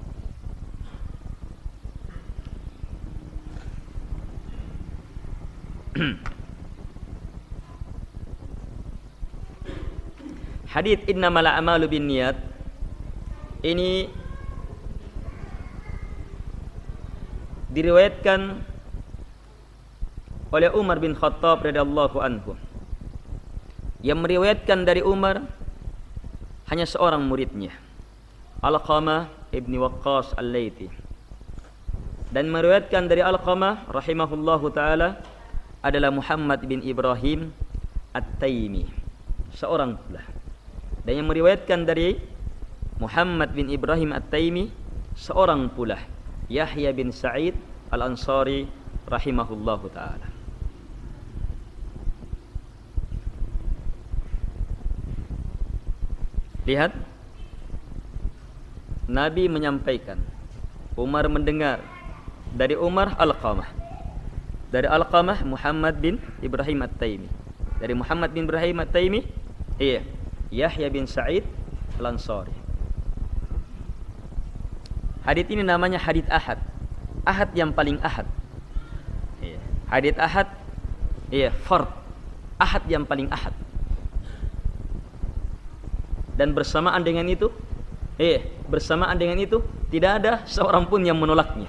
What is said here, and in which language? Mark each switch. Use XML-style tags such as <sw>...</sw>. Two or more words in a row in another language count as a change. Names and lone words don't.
<id>Hadits</id> <ar>إنما الأعمال بالنيات</ar> <id>ini diriwayatkan oleh Umar bin Khattab</id> <ar>رضي الله عنه.</ar> <id>Yang meriwayatkan dari Umar hanya seorang muridnya, Alqamah ibni Waqqas al-Laythi. Dan meriwayatkan dari Alqamah</id> <ar>رحمه الله تعالى</ar> <id>adalah Muhammad bin Ibrahim At-Taimi, seorang pula. Dan yang meriwayatkan dari Muhammad bin Ibrahim At-Taimi seorang pula, Yahya bin Sa'id Al-Ansari</id> <ar>رحمه الله تعالى.</ar> <id>Lihat, Nabi menyampaikan, Umar mendengar, dari Umar Alqamah, dari Alqamah Muhammad bin Ibrahim At-Taimi, dari Muhammad bin Ibrahim At-Taimi Yahya bin Sa'id Al-Ansari. Hadits ini namanya hadits ahad, ahad yang paling ahad. Hadits ahad, fard, ahad yang paling ahad. Dan bersamaan dengan itu tidak ada seorang pun yang menolaknya.</id>